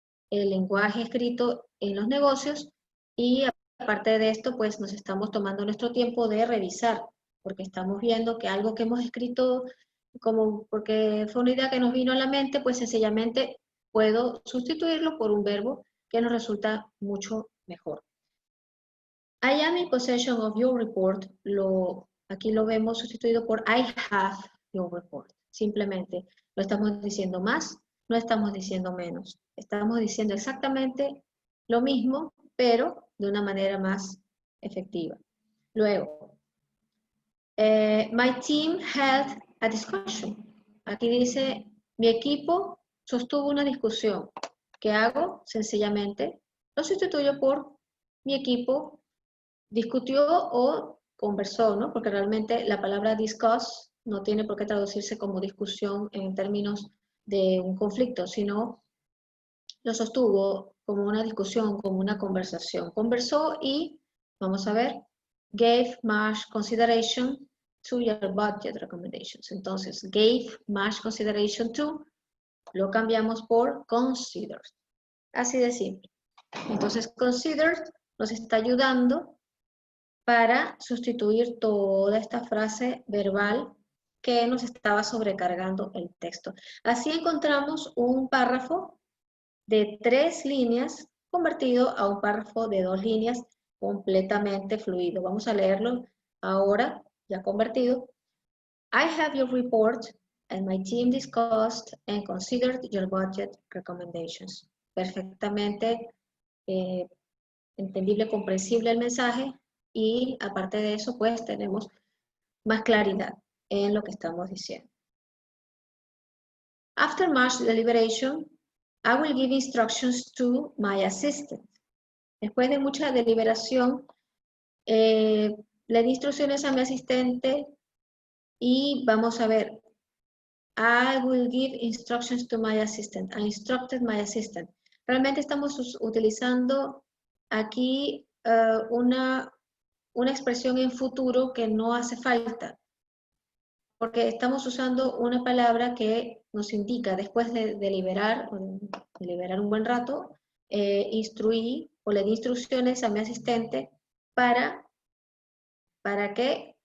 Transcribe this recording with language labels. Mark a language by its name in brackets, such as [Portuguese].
[Spanish] el lenguaje escrito en los negocios, y aparte de esto, pues nos estamos tomando nuestro tiempo de revisar, porque estamos viendo que algo que hemos escrito como porque fue una idea que nos vino a la mente, pues sencillamente puedo sustituirlo por un verbo que nos resulta mucho mejor. [English] I am in possession of your report. [Spanish] Aquí lo vemos sustituido por [English] I have your report. [Spanish] Simplemente no estamos diciendo más, no estamos diciendo menos. Estamos diciendo exactamente lo mismo, pero de una manera más efectiva. [English] Luego, my team held a discussion. [Spanish] Aquí dice, mi equipo sostuvo una discusión. ¿Qué hago? Sencillamente lo sustituyo por mi equipo discutió o conversó, ¿no? Porque realmente la palabra discuss no tiene por qué traducirse como discusión en términos de un conflicto, sino lo sostuvo como una discusión, como una conversación. Conversó y, vamos a ver, [English] gave much consideration to your budget recommendations. [Spanish] Entonces, [English] gave much consideration to, [Spanish] lo cambiamos por considered. Así de simple. Entonces, [English] considered [Spanish] nos está ayudando para sustituir toda esta frase verbal que nos estaba sobrecargando el texto. Así encontramos un párrafo de 3 líneas convertido a un párrafo de 2 líneas completamente fluido. Vamos a leerlo ahora, ya convertido. [English] I have your report and my team discussed and considered your budget recommendations. [Spanish] Perfectamente entendible, comprensible el mensaje, y aparte de eso, pues tenemos más claridad en lo que estamos diciendo. [English] After much deliberation, I will give instructions to my assistant. [Spanish] Después de mucha deliberación, le di instrucciones a mi asistente y vamos a ver. [English] I will give instructions to my assistant. I instructed my assistant. [Spanish] Realmente estamos utilizando aquí una expresión en futuro que no hace falta, porque estamos usando una palabra que nos indica, después de deliberar un buen rato, instruí o le di instrucciones a mi asistente ¿para qué?